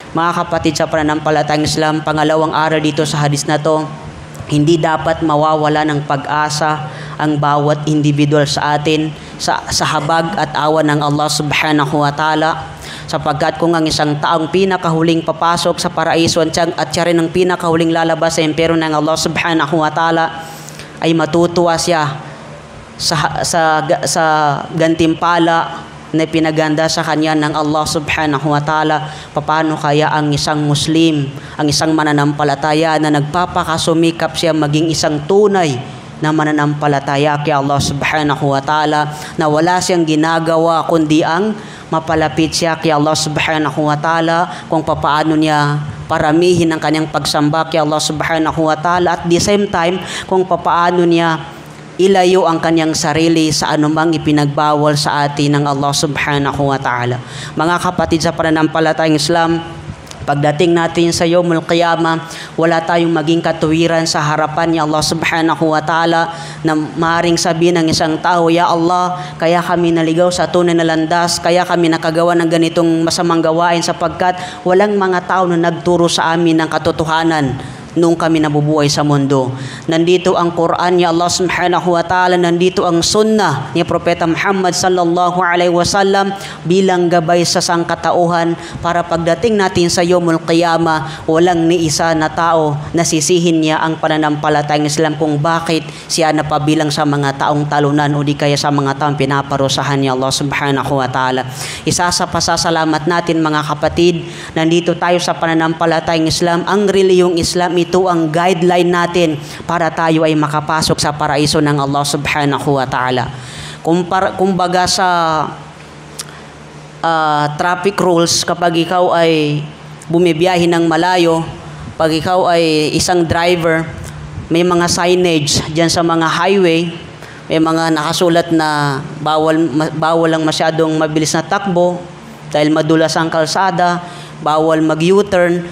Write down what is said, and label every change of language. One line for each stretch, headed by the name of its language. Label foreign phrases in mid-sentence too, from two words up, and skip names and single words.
Filipino: Mga kapatid sa pananampalatayang Islam, pangalawang aral dito sa hadis na to, hindi dapat mawawala ng pag-asa ang bawat individual sa atin sa habag at awan ng Allah
Arabic: سبحانه وتعالى,
Filipino: sapagkat kung ang isang taong pinakahuling papasok sa paraiso at siya rin ang pinakahuling lalabas sa impyerno ng Allah
Arabic: سبحانه وتعالى,
Filipino: ay matutuwa siya sa gantimpala na pinaganda sa kanya ng Allah
Arabic: سبحانه وتعالى.
Filipino: Paano kaya ang isang Muslim, ang isang mananampalataya na nagpapakasumikap siya maging isang tunay na mananampalataya kay Allah
Arabic: سبحانه وتعالى,
Filipino: na wala siyang ginagawa kundi ang mapalapit siya kay Allah
Arabic: سبحانه وتعالى,
Filipino: kung papaano niya paramihin ang kanyang pagsamba kay Allah
Arabic: سبحانه وتعالى,
English: at the same time
Filipino: kung papaano niya ilayo ang kanyang sarili sa anumang ipinagbawal sa atin ng Allah
Arabic: سبحانه وتعالى.
Filipino: Mga kapatid sa pananampalatayang Islam, pagdating natin sa
Arabic: يوم القيامة,
Filipino: wala tayong maging katuwiran sa harapan ni Allah
Arabic: سبحانه وتعالى
Filipino: na maaaring sabihin ng isang tao,
Arabic: "يا الله,
Filipino: kaya kami naligaw sa tunay na landas, kaya kami nakagawa ng ganitong masamang gawain sapagkat walang mga tao na nagturo sa amin ng katotohanan nung kami nabubuhay sa mundo." Nandito ang Quran ni Allah
Arabic: سبحانه وتعالى,
Filipino: nandito ang sunnah ni Propeta Muhammad
Arabic: صلى الله عليه وسلم
Filipino: bilang gabay sa sangkatauhan para pagdating natin sa
Arabic: يوم القيامة,
Filipino: walang ni isa na tao na sisihin niya ang pananampalatayang Islam kung bakit siya napabilang sa mga taong talunan o di kaya sa mga taong pinaparusahan ni Allah
Arabic: سبحانه وتعالى.
Filipino: Isa sa pasasalamat natin mga kapatid, nandito tayo sa pananampalatayang Islam. Ang reliyong Islam, ito ang guideline natin para tayo ay makapasok sa paraiso ng Allah
Arabic: سبحانه وتعالى.
Filipino: Kumbaga sa
English: traffic rules,
Filipino: kapag ikaw ay bumibiyahe ng malayo, pag ikaw ay isang driver, may mga signage dyan sa mga highway, may mga nakasulat na bawal lang masyadong mabilis na takbo dahil madulas ang kalsada, bawal mag-U-turn.